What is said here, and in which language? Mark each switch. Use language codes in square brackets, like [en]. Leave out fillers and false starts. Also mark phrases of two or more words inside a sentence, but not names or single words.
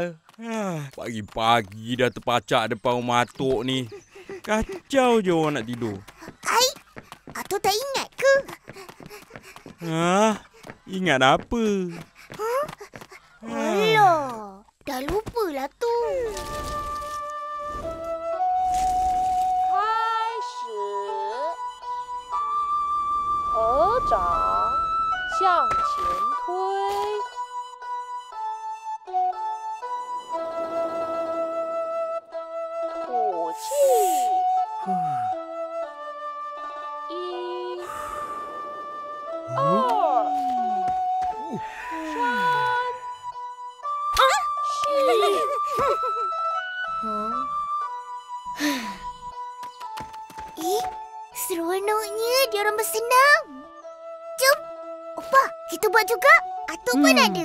[ms] Pagi-pagi dah terpacak depan rumah Atuk ni. Kacau je orang nak tidur. Atuk tak ingat ke? Ingat apa? Alah, dah lupalah tu. [zh] 合掌向前推，吐气。1、2、 [ms] Seronoknya diorang bersenam. Jom. Opa, kita buat juga. Atuk pun ada.